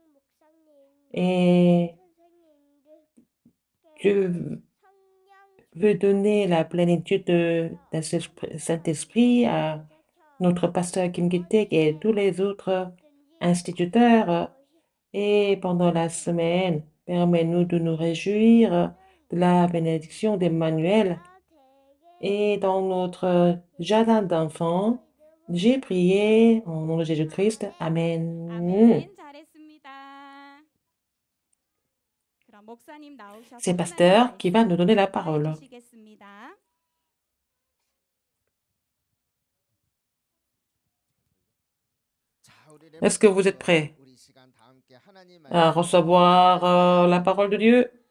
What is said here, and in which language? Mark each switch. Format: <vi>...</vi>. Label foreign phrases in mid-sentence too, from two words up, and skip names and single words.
<fr>Et Dieu veut donner la plénitude d'un Saint-Esprit à notre pasteur Kim Ki-taek et tous les autres instituteurs. Et pendant la semaine, permets-nous de nous réjouir de la bénédiction d'Emmanuel. Et dans notre jardin d'enfants, j'ai prié au nom de Jésus-Christ. Amen.</fr> <ko>아멘. 잘했습니다. 그럼 목사님 나오셔서</ko> <fr>C'est pasteur qui va nous donner la parole.</fr> <ko>해주시겠습니다.</ko> <fr>Est-ce que vous êtes prêts à recevoir la parole de Dieu?</fr>